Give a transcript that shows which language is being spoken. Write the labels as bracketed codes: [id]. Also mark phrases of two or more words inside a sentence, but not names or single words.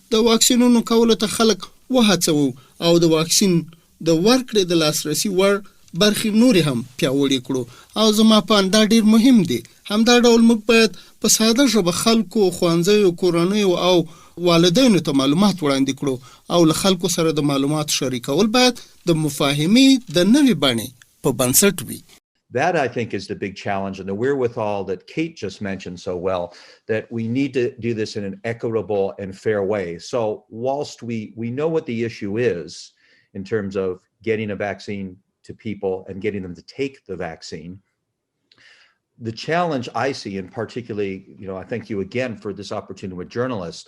[ps] د واکسینونو کولو ته خلک وهڅوو او د واکسین د ورکړې د لاسرسي وړ برخې نورې هم پیاوړې کړو او زما په اند دا ډېر مهم دی. همدا ډول موږ باید په ساده ژبه خلکو، ښوونځیو، کورنیو او والدینو ته معلومات وړاندې کړو او له خلکو سره د معلوماتو شریکول باید د مفاهمې د نوې بڼې په بنسټ وي. [en] That, I think, is the big challenge, and the wherewithal that Kate just mentioned so well, that we need to do this in an equitable and fair way. So whilst we know what the issue is in terms of getting a vaccine to people and getting them to take the vaccine, the challenge I see, and particularly, I thank you again for this opportunity with journalists.